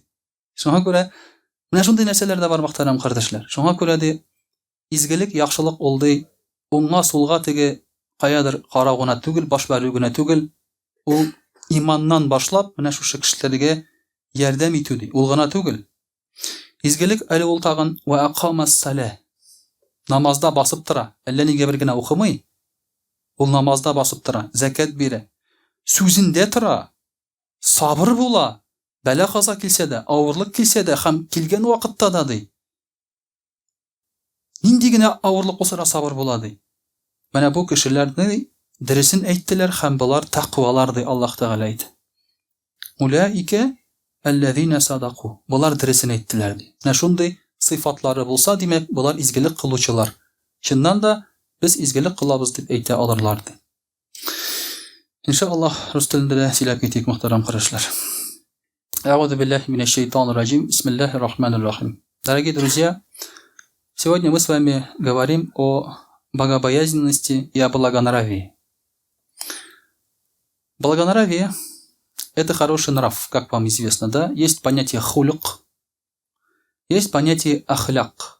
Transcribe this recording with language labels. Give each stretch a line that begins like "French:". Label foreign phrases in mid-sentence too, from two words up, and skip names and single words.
Tatar: Шуңа күрә менә шундый нәрсәләр дә бар, мөхтәрәм кардәшләр. Шуңа күрә ди изгелек, яхшылык ул ди уңга сулга теге каядыр карау гына түгел, баш бәрү генә түгел. Ул иманнан башлап менә шушы кешеләргә ярдәм итү ди. Ул гына түгел. Изгелек әле ул тагын
Arabic: وأقام الصلاة.
Tatar: Намазда басып тора. Әллә нигә бер генә укымый. Ул намазда басып тора, закат бирә. Сүзендә тора. Сабыр була. Бәла каза килсә дә, авырлык килсә дә, һәм килгән вакытта да ди. Нинди генә авырлык булса да сабыр була ди. Менә бу кешеләрне дөресен әйттеләр һәм булар тақвалар ди Аллаһ Тәгалә әйтә.
Arabic: أولئك الذين صدقوا.
Tatar: Булар дөресен әйттеләр ди. Менә шундый сыйфатлары булса, димәк, булар изгелек кылучылар. Чыннан да без изгелек кылабыз дип әйтә алырлар ди. Иншаллаһ, рус телендә дә сөйләп китик, мөхтәрәм кардәшләр.
Arabic: أعوذ بالله من الشيطان الرجيم بسم الله الرحمن الرحيم.
Russian: Дорогие друзья, сегодня мы с вами говорим о богобоязненности и о благонравии. Благонравие – это хороший нрав, как вам известно, да? Есть понятие хулюк, есть понятие ахляк.